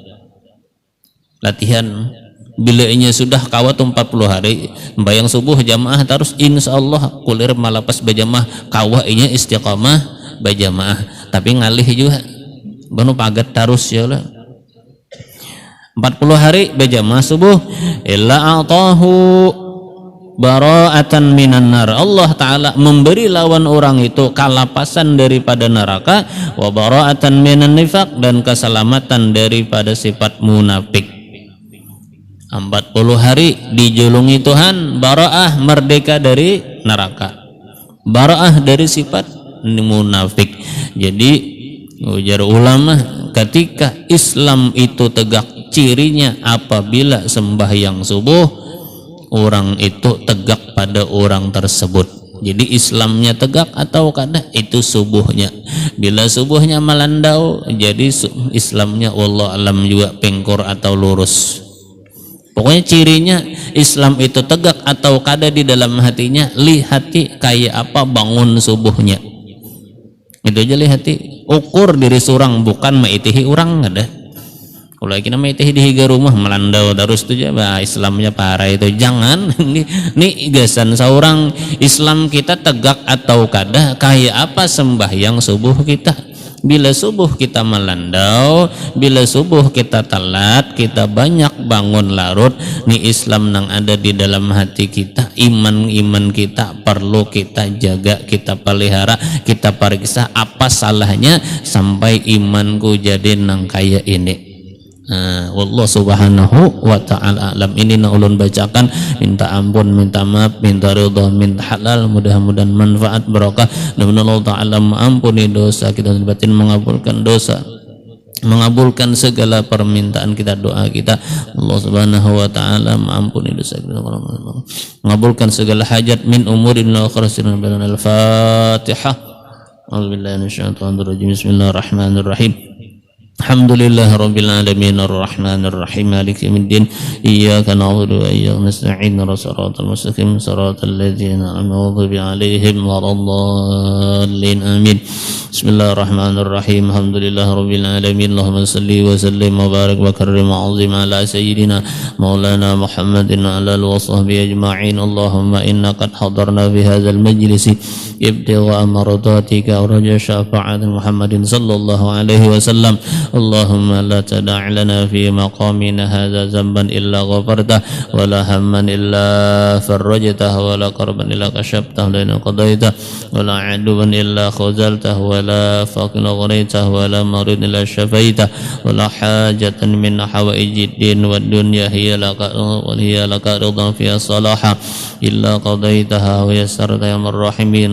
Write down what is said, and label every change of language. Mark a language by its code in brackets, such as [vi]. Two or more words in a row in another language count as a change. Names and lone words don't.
[bjn] Latihan bila inya sudah kawa 40 hari sembahyang subuh jamaah terus insyaallah kulir malapas berjamaah kawa inya istiqamah berjamaah. Tapi ngalih juga banu pagat terus ya lah. 40 hari berjamaah subuh [ar] إلا أتاه براءة من النار, الله تعالى [bjn] memberi lawan orang itu kalapasan daripada neraka, [ar] وبراءة من النفاق, [bjn] dan keselamatan daripada sifat munafik. 40 hari dijulungi Tuhan, bara'ah merdeka dari neraka, bara'ah dari sifat munafik. Jadi ujar ulama, ketika Islam itu tegak, cirinya apabila sembahyang subuh orang itu tegak pada orang tersebut. Jadi Islamnya tegak atau kada itu subuhnya. Bila subuhnya melandau, jadi Islamnya [ar] والله أعلم [bjn] juga pengkor atau lurus. Pokoknya cirinya Islam itu tegak atau kada di dalam hatinya, lihati kayak apa bangun subuhnya. Itu aja lihati, ukur diri surang bukan maitihi orang ada. Kalau kita maitihi di higa rumah melandau terus tu bah Islamnya parah itu. Jangan ni gasan seorang Islam kita tegak atau kada kayak apa sembahyang subuh kita. Bila subuh kita melandau, bila subuh kita telat, kita banyak bangun larut, ni Islam nang ada di dalam hati kita, iman kita perlu kita jaga, kita pelihara, kita periksa apa salahnya sampai imanku jadi nang kayak ini. [ar] والله سبحانه وتعالى أعلم. [bjn] Ini na ulun bacakan, minta ampun, minta maaf, minta ridha, minta halal, mudah-mudahan manfaat barakah, dan [ar] الله تعالى [bjn] mengampuni dosa kita, batin mengabulkan dosa, mengabulkan segala permintaan kita, doa kita. [ar] الله سبحانه وتعالى [bjn] mengampuni dosa kita, mengabulkan segala hajat [ar] من أمور وخراس. [bjn] Al-Fatihah. [ar] أعوذ بالله من الشيطان الرجيم. بسم الله الرحمن الرحيم. الحمد لله رب العالمين الرحمن الرحيم مالك يوم الدين إياك نعبد وإياك نستعين صراط المستقيم صراط الذين أنعمت عليهم ولا الضالين آمين. بسم الله الرحمن الرحيم. الحمد لله رب العالمين. اللهم صل وسلم وبارك وكرم وعظم على سيدنا مولانا محمد وعلى آله وصحبه أجمعين. اللهم إنا قد حضرنا في هذا المجلس ابتغاء مرضاتك ورجاء شفاعة محمد صلى الله عليه وسلم. اللهم لا تدع لنا في مقامنا هذا ذنبا إلا غفرته ولا هما إلا فرجته ولا كربا إلا كشفته لنا قضيته ولا عدوا إلا خذلته ولا فقرا أغنيته ولا مريض إلا شفيته ولا حاجة من حوائج الدين والدنيا هي لك رضا فيها صلاح إلا قضيتها ويسرت يا أرحم الراحمين.